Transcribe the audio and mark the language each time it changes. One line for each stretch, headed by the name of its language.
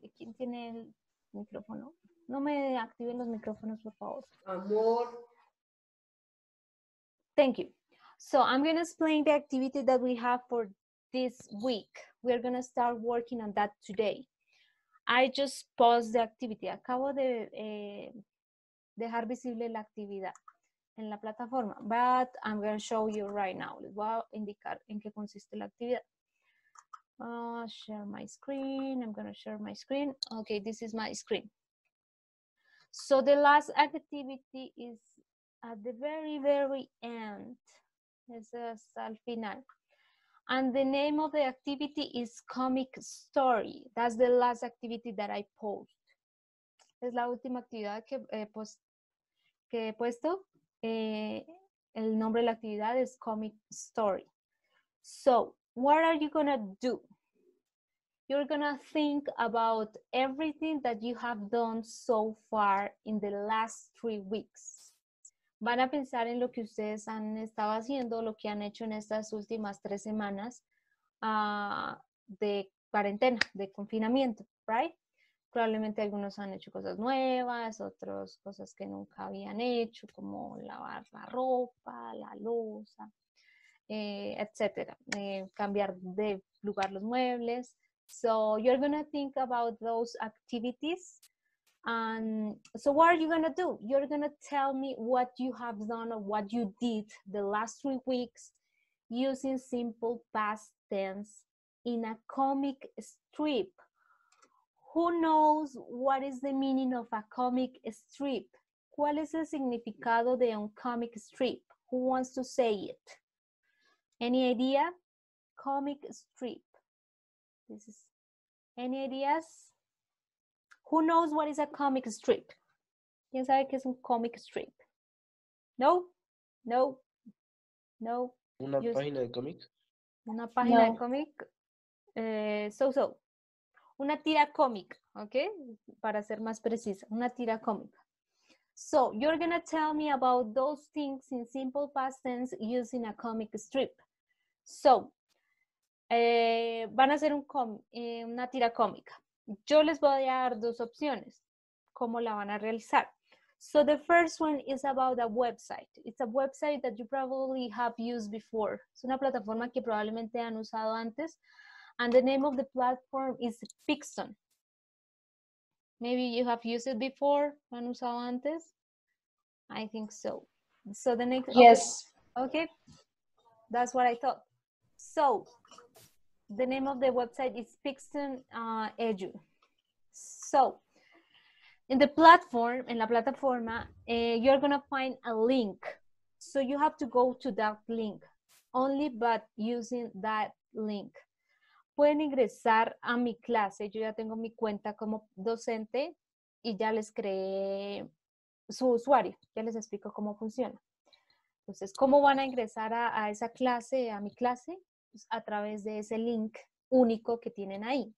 Spanish: ¿Quién tiene el micrófono? No me activen los micrófonos, por favor. Amor.
English: Thank you. So I'm going to explain the activity that we have for this week. We're going to start working on that today. I just paused the activity.
Spanish: Acabo de dejar visible la actividad en la plataforma,
English: but I'm going to show you right now.
Spanish: Les voy a indicar en qué consiste la actividad.
English: Share my screen. I'm going to share my screen. Okay, this is my screen. So the last activity is at the very end.
Spanish: Es hasta el final.
English: And the name of the activity is comic story. That's the last activity that I post.
Spanish: Es la última actividad que he puesto. El nombre de la actividad es comic story.
English: So, what are you gonna do? You're gonna think about everything that you have done so far in the last 3 weeks.
Spanish: Van a pensar en lo que ustedes han estado haciendo, lo que han hecho en estas últimas 3 semanas de cuarentena, de confinamiento, right? Probablemente algunos han hecho cosas nuevas, otros cosas que nunca habían hecho, como lavar la ropa, la loza, etcétera. Cambiar de lugar los muebles.
English: So you're going to think about those activities. And so what are you going to do? You're going to tell me what you have done or what you did the last 3 weeks using simple past tense in a comic strip. Who knows what is the meaning of a comic strip?
Spanish: ¿Cuál es el significado de un comic strip?
English: Who wants to say it? Any idea? Comic strip. This is any ideas? Who knows what is a comic strip?
Spanish: ¿Quién sabe qué es un comic strip? No? No? No? ¿Una página de cómic? Una página de cómic. Una tira cómica, ¿ok? Para ser más precisa, una tira cómica.
English: So, you're going to tell me about those things in simple past tense using a comic strip.
Spanish: So, van a hacer una tira cómica. Yo les voy a dar 2 opciones. ¿Cómo la van a realizar?
English: So, the first one is about a website. It's a website that you probably have used before.
Spanish: Es una plataforma que probablemente han usado antes.
English: And the name of the platform is Pixton. Maybe you have used it before.
Spanish: ¿Han usado antes?
English: I think so. So the next. Yes. Okay. That's what I thought. So the name of the website is Pixton Edu. So in
Spanish: la plataforma,
English: you're gonna find a link. So you have to go to that link only, but using that link.
Spanish: Pueden ingresar a mi clase. Yo ya tengo mi cuenta como docente y ya les creé su usuario. Ya les explico cómo funciona. Entonces, ¿cómo van a ingresar a esa clase, a mi clase? Pues a través de ese link único que tienen ahí.